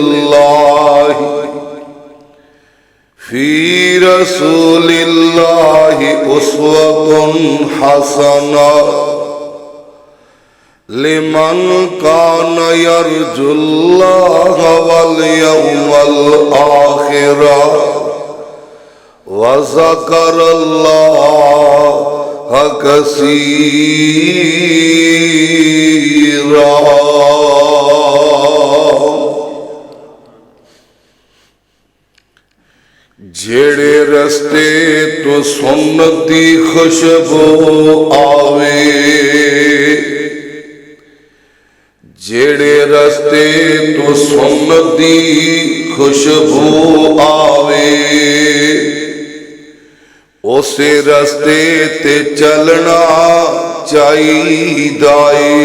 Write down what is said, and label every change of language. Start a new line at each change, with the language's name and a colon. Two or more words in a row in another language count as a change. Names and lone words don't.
Arabic: الله أسوة حسنة لمن كان يرجو الله واليوم الآخر وذكر الله کثیرا۔
Punjabi: جیڑے رستے تو سنت دی خوشبو آوے، جیڑے رستے تو سنت دی خوشبو آوے، اسے رستے تے چلنا چاہیے۔